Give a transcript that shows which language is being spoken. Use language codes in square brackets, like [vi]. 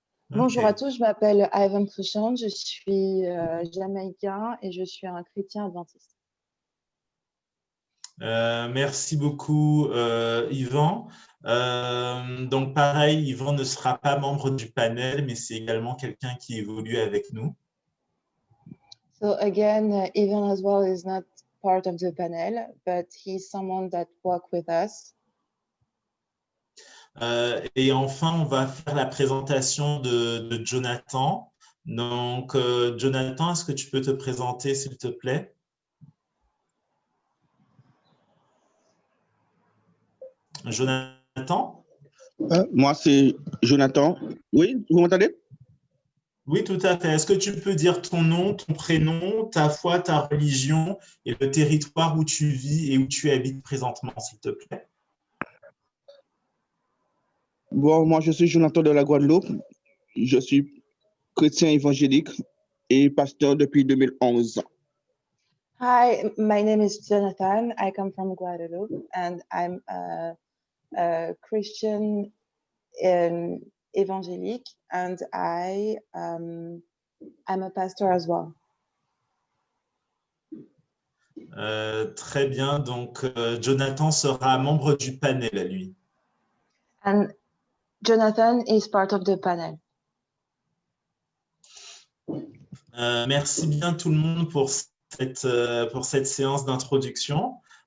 [fr] Bonjour à tous, je m'appelle Ivan Cruikshank, je suis jamaïcain et je suis un chrétien adventiste. Merci beaucoup, Yvan. Donc, pareil, Yvan ne sera pas membre du panel, mais c'est également quelqu'un qui évolue avec nous. [en] So again, Ivan as well is not part of the panel, but he's someone that works with us. [fr] Et enfin, on va faire la présentation de Jonathan. Donc, Jonathan, est-ce que tu peux te présenter, s'il te plaît? Jonathan? Moi, c'est Jonathan. Oui, vous m'entendez? Oui, tout à fait. Est-ce que tu peux dire ton nom, ton prénom, ta foi, ta religion et le territoire où tu vis et où tu habites présentement, s'il te plaît? Bon, moi, je suis Jonathan de la Guadeloupe. Je suis chrétien évangélique et pasteur depuis 2011. [en] Hi, my name is Jonathan. I come from Guadeloupe and I'm a Christian evangelique and I'm a pastor as well. [fr] Très bien. Donc, Jonathan sera membre du panel à lui. [en] And Jonathan is part of the panel. [fr] Merci bien tout le monde pour cette séance d'introduction.